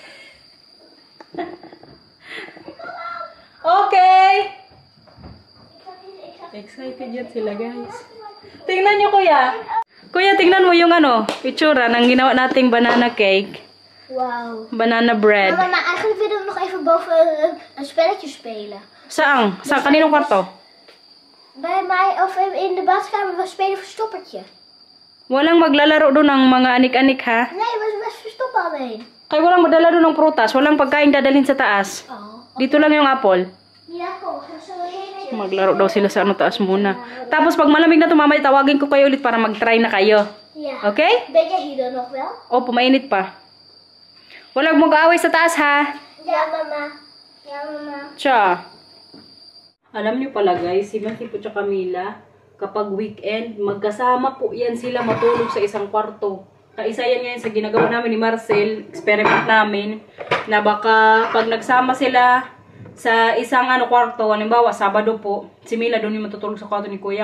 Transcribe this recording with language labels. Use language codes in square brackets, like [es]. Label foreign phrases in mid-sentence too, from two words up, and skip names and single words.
[tl] Okay! Excited yan sila guys. Tingnan nyo kuya. Kuya, tingnan mo yung itsura ng ginawa nating [en] banana cake. [tl] Wow. [en] Banana bread. [nl] Mama, maar eigenlijk willen we nog even boven een spelletje spelen. [tl] Saan? Sa kaninong kwarto? [nl] Bij mij, of in de badkamer, we spelen verstoppertje. [tl] Walang maglalaro doon ng mga anik-anik ha? [nl] Nee, we verstoppen alleen. [tl] Kaya walang madala doon ng prutas. Walang pagkain dadalhin sa taas. Oh. Dito lang yung apple. [nl] Ja, kom. [tl] Maglaro daw sila sa taas muna. Tapos pag malamig na mamaya tawagin ko kayo ulit para mag-try na kayo. Ja. Okay? [nl] Ben jij hier dan nog wel? [tl] Opo, mainit pa. Walang mag-aaway sa taas ha? [nl] Ja, mama. Ja, mama. [tl] Cha. Alam niyo pala guys, si Matthew po tsaka Camila, kapag weekend, magkasama po yan sila matulog sa isang kwarto. Kaisa yan ngayon sa ginagawa namin ni Marcel, experiment namin, na baka pag nagsama sila sa isang kwarto, halimbawa Sabado po, si Mila doon yung matutulog sa kwarto ni Kuya.